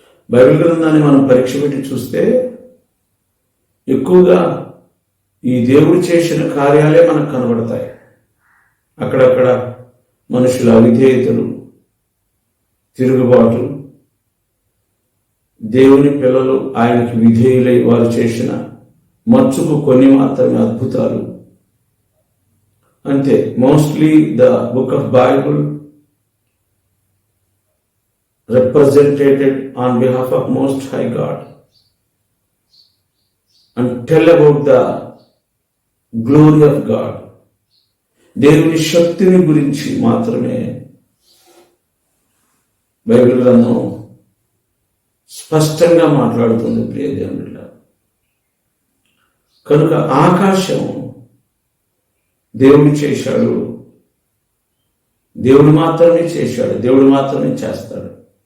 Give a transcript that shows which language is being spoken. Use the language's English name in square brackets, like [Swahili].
[Telugu] Bible గ్రంథాన్ని మనం పరీక్ష పెట్టి చూస్తే ఎక్కువగా ఈ దేవుడు చేసిన కార్యాలే మనకు కనబడతాయి. అక్కడక్కడ మనుషుల అవిధేయతలు, తిరుగుబాటు, దేవుని పిల్లలు ఆయనకి విధేయులై వారు చేసిన మచ్చుకు కొన్ని మాత్రమే అద్భుతాలు. అంతే. [English] Mostly the book of Bible represented on behalf of Most High God and tell about the glory of God. [Telugu] దేవుని శక్తిని గురించి మాత్రమే బైబిల్ గ్రంథం స్పష్టంగా మాట్లాడుతుంది ప్రియ దేవునిలా. కనుక ఆకాశం దేవుడు చేశాడు, దేవుడు మాత్రమే చేశాడు, దేవుడు మాత్రమే చేస్తాడు.